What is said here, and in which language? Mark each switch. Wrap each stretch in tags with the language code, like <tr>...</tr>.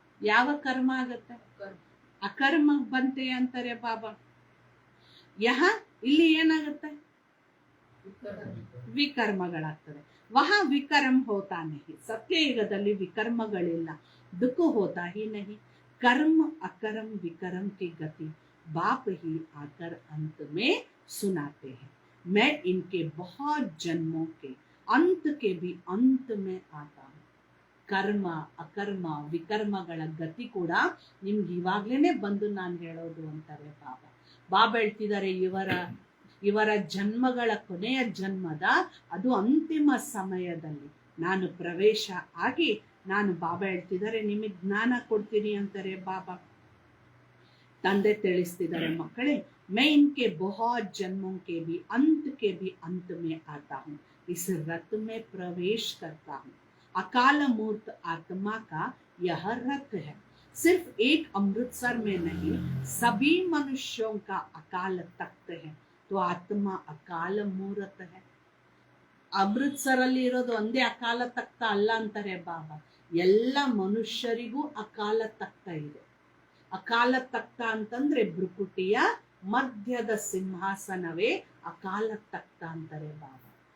<kn>ಯಾವ ಕರ್ಮ ಆಗತ್ತೆ? ಅಕರ್ಮ ಬಂತೆ ಅಂತಾರೆ ಬಾಬಾ. ಯಹ ಇಲ್ಲಿ ಏನಾಗುತ್ತೆ? ವಿಕರ್ಮಗಳಾಗ್ತದೆ.</kn> <hi>ವಹ ವಿಕರ್ಮ ಹೋತಾ ನಹಿ.</hi> <kn>ಸತ್ಯಯುಗದಲ್ಲಿ ವಿಕರ್ಮಗಳಿಲ್ಲ,</kn> <hi>ದುಃಖ ಹೋತಾ ಹಿ ನಹಿ. कर्म अकर्म विकर्म की गति बाप ही आकर अंत में सुनाते हैं. मैं इनके बहुत जन्मों के अंत के भी अंत में आता हूँ.</hi> <kn>ಕರ್ಮ ಅಕರ್ಮ ವಿಕರ್ಮಗಳ ಗತಿ ಕೂಡ ನಿಮ್ಗೆ ಇವಾಗ್ಲೇನೆ ಬಂದು ನಾನು ಹೇಳೋದು ಅಂತಾರೆ ಬಾಬಾ. ಬಾಬಾ ಹೇಳ್ತಿದ್ದಾರೆ, ಇವರ ಜನ್ಮಗಳ ಕೊನೆಯ ಜನ್ಮದ ಅದು ಅಂತಿಮ ಸಮಯದಲ್ಲಿ ನಾನು ಪ್ರವೇಶ ಆಗಿ ನಾನು ಬಾಬಾ ಹೇಳ್ತಿದ್ದಾರೆ ನಿಮಗೆ ಜ್ಞಾನ ಕೊಡ್ತೀನಿ ಅಂತಾರೆ ಬಾಬಾ. ತಂದೆ ತಿಳಿಸ್ತಿದ್ದಾರೆ, ಮಕ್ಕಳೇ</kn> <hi>मैं इनके बहुत जन्मों के भी अंत में आता हूँ. इस रथ में प्रवेश करता हूँ. अकाल मूर्त आत्मा का यह रथ है. सिर्फ एक अमृतसर में नहीं, सभी मनुष्यों का अकाल तख्त है. तो आत्मा अकाल मूर्त है.</hi> <kn>ಅಮೃತ್ಸರಲ್ಲಿ ಇರೋದು ಒಂದೇ ಅಕಾಲ ತಖ್ತ ಅಲ್ಲ ಅಂತಾರೆ ಬಾಬಾ. ಎಲ್ಲ ಮನುಷ್ಯರಿಗೂ ಅಕಾಲ ತಖ್ತ ಇದೆ. ಅಕಾಲ ತಖ್ತ ಅಂತಂದ್ರೆ ಭ್ರುಕುಟಿಯ ಮಧ್ಯದ ಸಿಂಹಾಸನವೇ ಅಕಾಲ ತಖ್ತ ಅಂತಾರೆ ಬಾಬಾ.</kn>